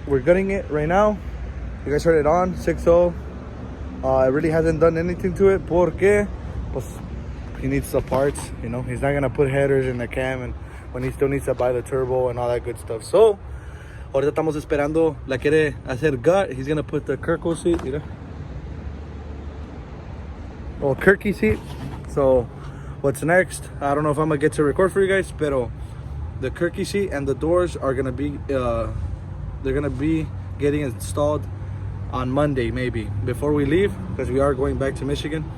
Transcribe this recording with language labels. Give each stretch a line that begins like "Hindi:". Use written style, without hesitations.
English: We're gunning it right now. You guys heard it on 6.0. It really hasn't done anything to it
Spanish: porque pues,
English: he needs the parts, you know. He's not gonna put headers in the cam and when he still needs to buy the turbo and all that good stuff.
Spanish: So ahorita estamos esperando, la quiere hacer gut.
English: He's gonna put the Kirko seat, you know. Well, Kirky seat. So what's next? I don't know if I'm gonna get to record for you guys,
Spanish: pero
English: the Kirky seat and the doors are gonna be they're gonna be getting installed on Monday, maybe before we leave, because we are going back to Michigan.